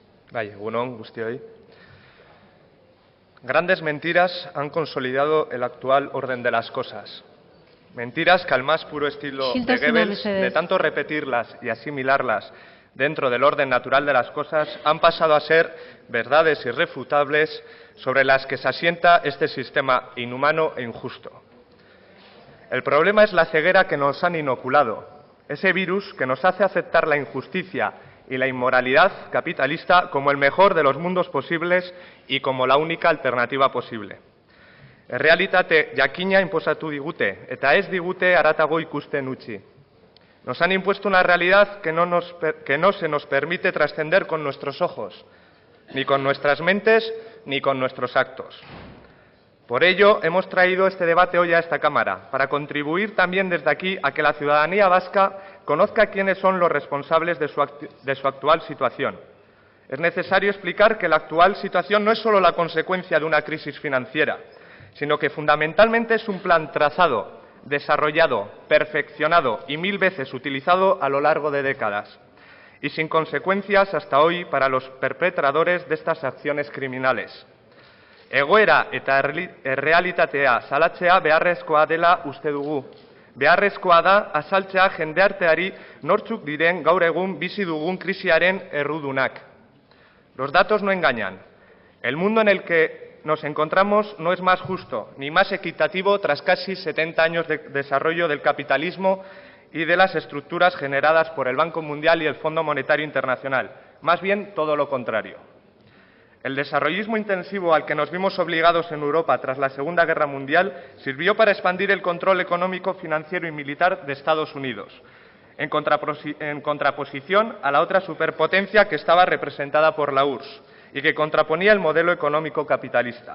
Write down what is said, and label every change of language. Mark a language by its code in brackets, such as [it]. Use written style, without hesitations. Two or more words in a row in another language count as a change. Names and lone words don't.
[eu] Egun on, guztioi. [es] Grandes mentiras han consolidado el actual orden de las cosas. Mentiras que al más puro estilo de Goebbels, de tanto repetirlas y asimilarlas dentro del orden natural de las cosas, han pasado a ser verdades irrefutables sobre las que se asienta este sistema inhumano e injusto. El problema es la ceguera que nos han inoculado, ese virus que nos hace aceptar la injusticia y la inmoralidad capitalista como el mejor de los mundos posibles y como la única alternativa posible. [eu] Errealitate jakina inposatu digute, eta ez digute haratago ikusten utzi. [es] Nos han impuesto una realidad que no se nos permite trascender con nuestros ojos, ni con nuestras mentes, ni con nuestros actos. Por ello, hemos traído este debate hoy a esta Cámara, para contribuir también desde aquí a que la ciudadanía vasca conozca quiénes son los responsables de su actual situación. Es necesario explicar que la actual situación no es solo la consecuencia de una crisis financiera, sino que fundamentalmente es un plan trazado, desarrollado, perfeccionado y 1000 veces utilizado a lo largo de décadas, y sin consecuencias hasta hoy para los perpetradores de estas acciones criminales. [eu] Egoera eta errealitatea salatzea beharrezkoa dela uste dugu. Beharrezkoa da azaltzea jendearteari nortzuk diren gaur egun bizi dugun krisiaren errudunak. [es] Los datos no engañan. El mundo en el que nos encontramos no es más justo ni más equitativo tras casi 70 años de desarrollo del capitalismo y de las estructuras generadas por el Banco Mundial y el Fondo Monetario Internacional. Más bien todo lo contrario. El desarrollismo intensivo al que nos vimos obligados en Europa tras la Segunda Guerra Mundial sirvió para expandir el control económico, financiero y militar de Estados Unidos, en contraposición a la otra superpotencia que estaba representada por la URSS y que contraponía el modelo económico capitalista.